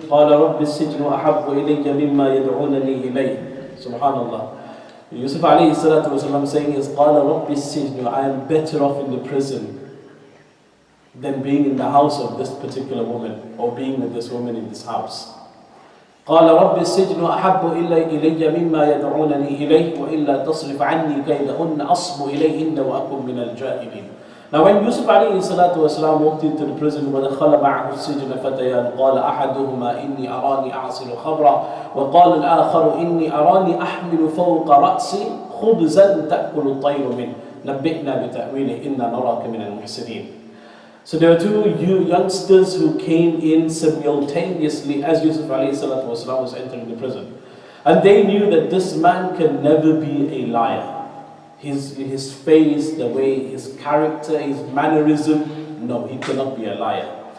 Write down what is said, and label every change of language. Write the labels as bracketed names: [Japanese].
[Arabic] قَالَ رَبِّ السِّجْنُ أَحَبُّ إِلَيَّ مِمَّا يَدْعُونَنِي إِلَيْهِ. Subhanallah. [English] Yusuf alayhi salatu wasalam saying is, [Arabic] قَالَ رَبِّ السِّجْنُ, [English] I am better off in the prison than being in the house of this particular woman, or being with this woman in this house. [Arabic] قال رب السجن أحب إلي مما يدعونني إليه وإلا تصرف عني كيدهن أصب إليهن وأكن من الجاهلين. [English] Now when Yusuf alayhi salatu wasalam walked into the prison, [Arabic] وَدَخَلَ مَعَهُ السِّجْنَ فَتَيَانِ قَالَ أَحَدُهُمَا إِنِّي أَرَانِي أَعْصِرُ خَمْرًا وَقَالَ الْآخَرُ إِنِّي أَرَانِي أَحْمِلُ فَوْقَ رَأْسِي خُبْزًا تَأْكُلُ الطَّيْرُ مِنْهُ نَبِّئْنَا بِتَأْوِيلِهِ إِنَّا نَرَاكَ مِنَ الْمُحْسِنِينَ. [English] So there were two youngsters who came in simultaneously as Yusuf alayhi salatu wasalam was entering the prison. And they knew that this man can never be a liar. His face, the way, his character, his mannerism, no, he cannot be a liar.